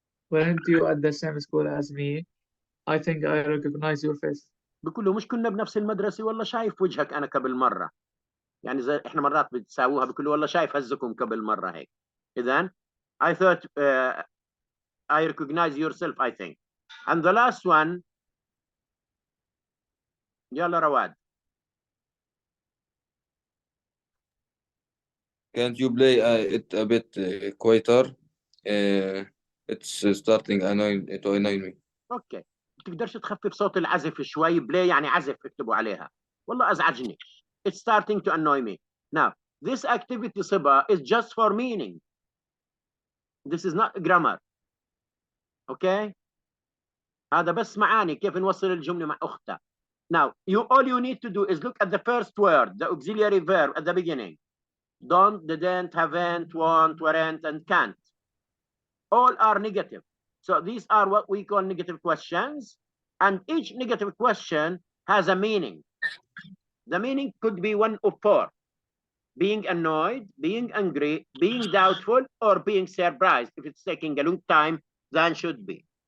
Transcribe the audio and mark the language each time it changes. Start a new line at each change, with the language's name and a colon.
English: Weren't you at the same school as me? I think I recognize your face.
Arabic: بقول له مش كنا بنفس المدرسة؟ والله شايف وجهك أنا قبل مرة. يعني زي إحنا مرات بتساووها، بقول له والله شايف هزكم قبل مرة هيك. إذن
English: I thought I recognize yourself, I think. And the last one,
Arabic: يلا
English: رواد. Can't you play it a bit quieter? It's starting to annoy me.
Arabic: اوكي، تقدرش تخفف صوت العزف شوي؟ بلاي يعني عزف، اكتبوا عليها. والله ازعجني.
English: It's starting to annoy me. Now, this activity صبا is just for meaning. This is not grammar. Okay?
Arabic: هذا بس معاني كيف نوصل الجملة مع أختها.
English: Now, all you need to do is look at the first word, the auxiliary verb at the beginning. Don't, didn't, haven't, won't, weren't, and can't. All are negative. So these are what we call negative questions. And each negative question has a meaning. The meaning could be one of four: being annoyed, being angry, being doubtful, or being surprised if it's taking a long time than should be.